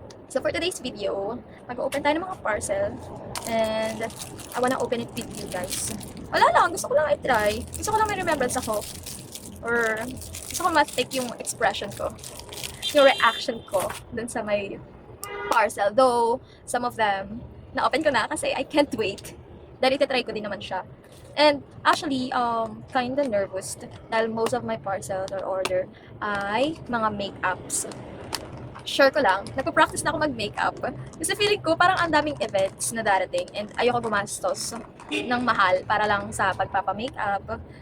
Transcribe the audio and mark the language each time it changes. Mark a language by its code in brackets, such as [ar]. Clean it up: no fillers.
[en] So for today's video, [tl] mag-open tayo ng mga parcel. [en] And I wanna open it with you guys. [tl] Wala lang. Gusto ko lang i-try. Gusto ko lang may remembrance ako. Or gusto ko ma-take yung expression ko. Yung reaction ko dun sa may parcel. [en] Though, some of them, [tl] na-open ko na kasi [en] I can't wait. [tl] Dahil iti-try ko din naman siya. [en] And actually, kinda nervous dahil most of my parcels or order ay mga makeups. [tl] Sure ko lang, nagpa-practice na ako mag-makeup. Kasi feeling ko parang ang daming events na darating and ayoko gumastos ng mahal para lang sa pagpapa-makeup.